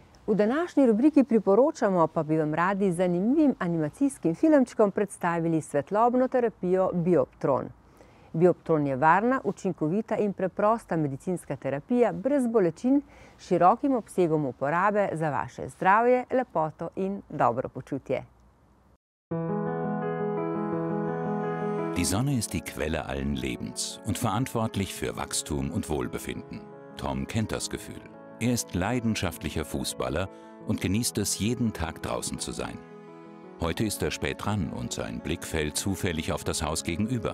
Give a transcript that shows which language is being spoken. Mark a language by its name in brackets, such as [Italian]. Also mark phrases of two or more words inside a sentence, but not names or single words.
[Slovenian] V današnji rubriki priporočamo, pa bi vam radi z zanimivim animacijskim filmčkom predstavili svetlobno terapijo Bioptron. Bioptron je varna, učinkovita in preprosta medicinska terapija brez bolečin, s širokim obsegom uporabe za vaše zdravje, lepoto in dobro počutje. [German] Die Sonne ist die Quelle allen Lebens und verantwortlich für Wachstum und Wohlbefinden. Tom kennt das Gefühl. Er ist leidenschaftlicher Fußballer und genießt es, jeden Tag draußen zu sein. Heute ist er spät dran und sein Blick fällt zufällig auf das Haus gegenüber.